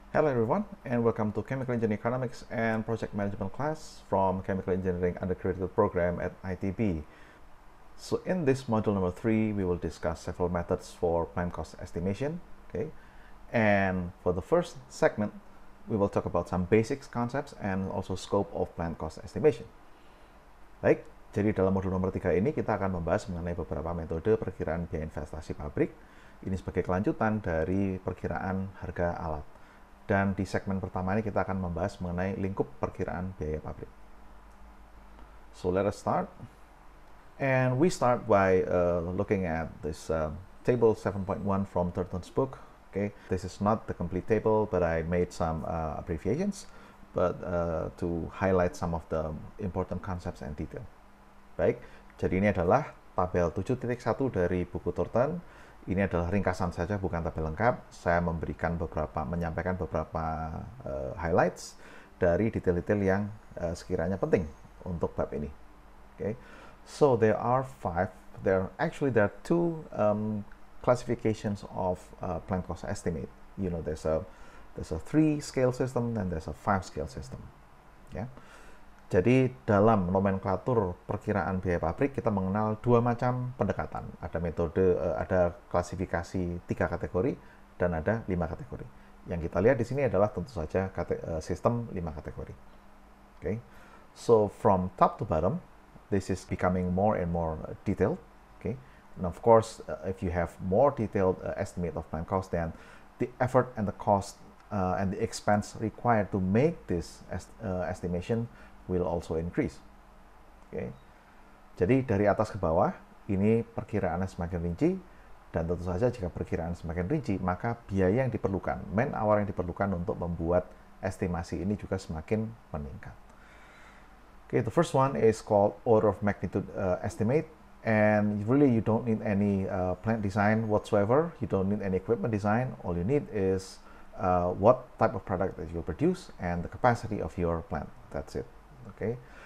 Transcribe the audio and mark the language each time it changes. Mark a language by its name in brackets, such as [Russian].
[English] everyone, and welcome to Chemical Engineering Economics and Project Management class from Chemical Engineering Undergraduate Program at ITB. So in this module number 3, we will discuss several methods for plant cost estimation. Okay, and for the first segment, we will talk about some basics concepts and also scope of plant cost estimation. [Indonesian] Baik, jadi dalam modul nomor 3 ini kita akan membahas mengenai beberapa metode perkiraan biaya investasi pabrik. Ini sebagai kelanjutan dari perkiraan harga alat. Dan di segmen pertama ini kita akan membahas mengenai lingkup perkiraan biaya pabrik. [English] So let us start. And we start by looking at this table 7.1 from Turton's book. Okay, this is not the complete table, but I made some abbreviations, but to highlight some of the important concepts and detail. [Indonesian] Baik, jadi ini adalah tabel 7.1 dari buku Turton. Ini adalah ringkasan saja, bukan tabel lengkap. Saya menyampaikan beberapa highlights dari detail-detail yang sekiranya penting untuk bab ini. [English] Okay, so there are there are two classifications of plant cost estimate. You know, there's a 3-scale system and there's a 5-scale system. [Indonesian] Ya. Jadi dalam nomenklatur perkiraan biaya pabrik kita mengenal dua macam pendekatan. Ada metode, ada klasifikasi 3 kategori dan ada 5 kategori. Yang kita lihat di sini adalah tentu saja sistem 5 kategori. Okay. [English] So from top to bottom, this is becoming more and more detailed. Okay. And of course, if you have more detailed estimate of plant cost, then the effort and the cost and the expense required to make this estimation will also increase. Okay. [Indonesian] Jadi dari atas ke bawah, ini perkiraannya semakin rinci, dan tentu saja jika perkiraan semakin rinci, maka biaya yang diperlukan, man hour yang diperlukan untuk membuat estimasi ini juga semakin meningkat. [English] Okay, the first one is called order of magnitude estimate, and really you don't need any plant design whatsoever. You don't need any equipment design. All you need is what type of product that you produce and the capacity of your plant. That's it. Okay.